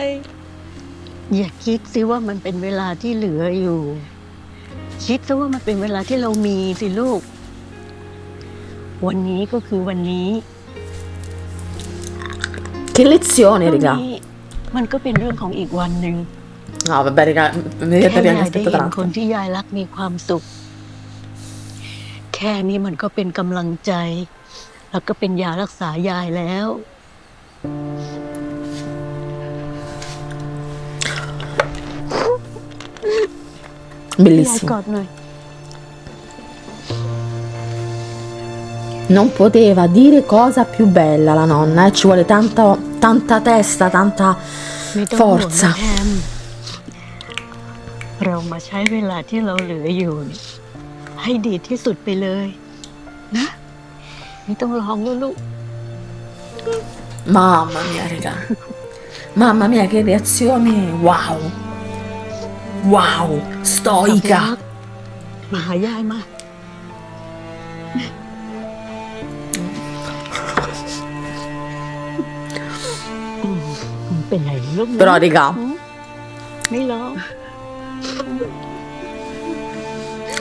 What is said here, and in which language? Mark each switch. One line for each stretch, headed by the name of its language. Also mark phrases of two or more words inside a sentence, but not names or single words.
Thai: อย่าคิดสิว่ามันเป็นเวลาที่เหลืออยู่ คิดซะว่ามันเป็นเวลาที่เรามีสิลูก วันนี้ก็คือวันนี้
Italian: Che lezione,
Thai: พรุ่ง
Italian: raga.
Thai: นี้มันก็เป็นเรื่องของอีกวันหนึ่ง
Italian: No, vabbè, raga,
Thai: แค่
Italian: vedete
Thai: ยาย
Italian: abbiamo
Thai: ได้
Italian: aspettato
Thai: เห็น
Italian: tanto.
Thai: คนที่ยายรักมีความสุข แค่นี้มันก็เป็นกำลังใจ แล้วก็เป็นยารักษายายแล้ว ยาย
Italian: Bellissimo.
Thai: กอดหน่อย
Italian: Non poteva dire cosa più bella la nonna, ci vuole tanta testa, tanta
Thai: ไม่ต้องห่วง
Italian: forza.
Thai: นะแพมเรามาใช้เวลาที่เราเหลืออยู่เนี่ยให้ดีที่สุดไปเลย นะ ไม่ต้องร้องแล้วลูก
Italian: Mamma mia, raga. Mamma mia, che reazione. Wow. Wow. Stoica.
Thai: มาหายายมา เป็นไรลูกนะ
Italian: Però, raga,
Thai: ไม่ร้อง